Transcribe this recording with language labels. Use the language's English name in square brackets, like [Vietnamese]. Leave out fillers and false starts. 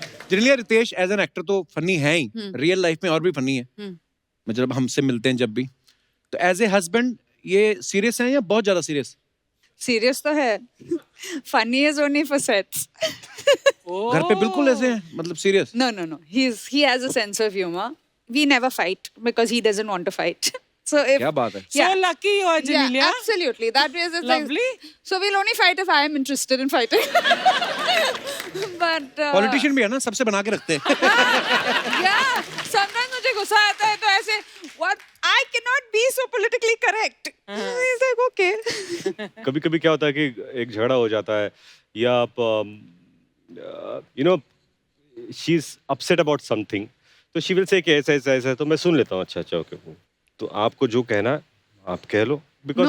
[Hindi] Generally Ritesh [English] as an actor [Hindi] तो funny है ही, real life में और भी फनी है, मतलब हमसे मिलते हैं जब भी, तो [English] as a husband [Hindi] ये सीरियस है या बहुत ज्यादा सीरियस? [English] serious [Hindi] तो है, [English] Funny is only for sets. [Hindi] घर पे बिल्कुल ऐसे हैं, मतलब serious? [English] No. He has a sense of humor. We never fight because he doesn't want to fight. So if [Hindi] क्या बात है। [English] So lucky you are, yeah, Janelia. absolutely. That is it's Lovely. Like, so we'll only fight if I am interested in fighting. But [Hindi] politician भी है ना, सबसे बना के रखते हैं। [English] yeah, sometimes [Hindi] मुझे गुस्सा आता है तो ऐसे [English] what I cannot be so politically correct. He's like okay. [Hindi] कभी कभी क्या होता है कि एक झगड़ा हो जाता है या आप [English] she is upset about something, [Hindi] तो [English] she will say [Hindi] कि ऐसा ऐसा ऐसा, तो मैं सुन लेता हूँ, अच्छा अच्छा ओके, तो आपको जो कहना है आप कह लो, बिकॉज